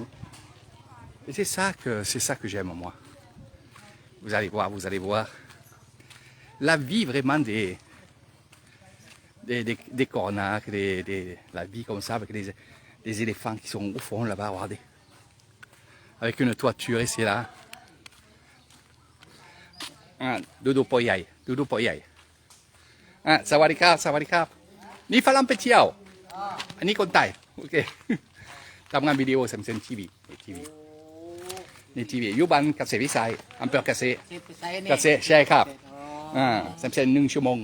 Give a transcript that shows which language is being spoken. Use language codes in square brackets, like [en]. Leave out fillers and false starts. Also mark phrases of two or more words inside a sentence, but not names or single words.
[fr] Et c'est ça que j'aime, moi. Vous allez voir. La vie vraiment des cornacs, la vie comme ça, avec des éléphants qui sont au fond là-bas, regardez. Avec une toiture, et c'est là. [th] ดูปอใหญ่ดูปอใหญ่สวัสดีครับสวัสดีครับนี่ฝรั่งไปเที่ยวอันนี้คนไทยโอเคทำงานวิดีโอเซมทีวีนี่ทีวีอยู่บ้านเกษตรวิสัยอำเภอเกษตร เซฟไปใส่นี่ เกษตรใช่ครับเซม1 ชั่วโมง